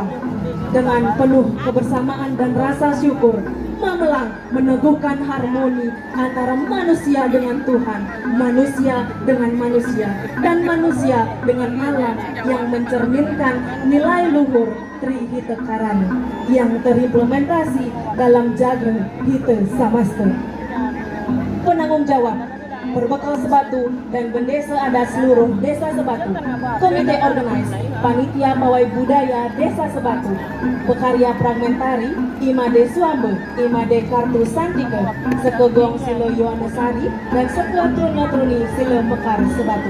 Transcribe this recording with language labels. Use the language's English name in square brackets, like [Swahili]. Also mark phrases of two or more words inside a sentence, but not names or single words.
[Indonesian] Dengan penuh kebersamaan dan rasa syukur, Mamelang meneguhkan harmoni antara manusia dengan Tuhan, manusia dengan manusia, dan manusia dengan alam yang mencerminkan nilai luhur Tri Hite Karana yang terimplementasi dalam Jaga Hite Samasta. Penanggung jawab Berbekal Sebatu dan Bendesa Adat seluruh Desa Sebatu, Komite Organize, Panitia Pawai Budaya Desa Sebatu, Pekarya Fragmentari, Imade Suambe, Imade Kartu Santike, Sekegong Silo Yohanesari, dan Seketruni Silo Mekar Sebatu.